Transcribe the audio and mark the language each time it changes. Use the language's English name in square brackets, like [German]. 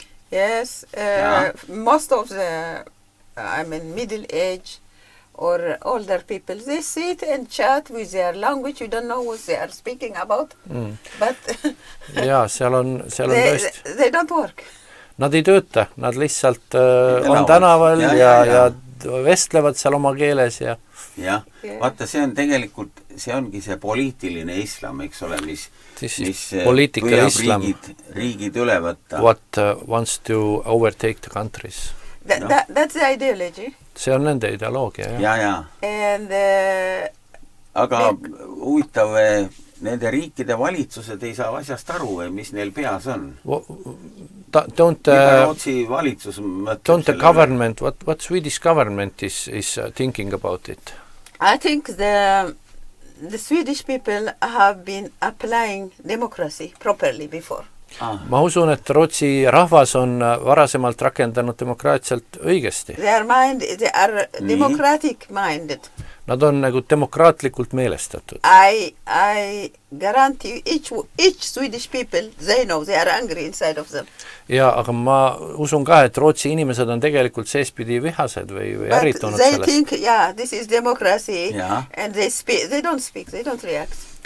[English] Yes, most of the middle age or older people, they sit and chat with their language. You don't know what they are speaking about. But [Estonian] ja, seal on tõesti. [English] They don't work. [Estonian] Nad ei tööta, nad lihtsalt on tänaval ja vestlevad seal oma keeles ja. Jah, vaata, see on tegelikult, see ongi see poliitiline islam, eks ole, mis püüab riigid üle võtta. [English] What wants to overtake the countries. That's the ideology. [Estonian] See on nende ideoloogia, jah. Ja. [English] And, [Estonian] aga huvitav, nende riikide valitsused ei saa asjast aru või mis neil peas on? [English] Don't the government, what Swedish government is thinking about it? I think the Swedish people have been applying democracy properly before. [Estonian] Ma usun, et Rootsi rahvas on varasemalt rakendanud demokraatialt õigesti. [English] They are democratic minded. [Estonian] Nad on nagu demokraatlikult meelestatud. [English] I guarantee each Swedish people, they know they are angry inside of them. [Estonian] Ja, aga ma usun ka, et Rootsi inimesed on tegelikult seespidi vihased või ärritunud sellest. [English] But they think, yeah, this is democracy, and they don't speak, they don't react.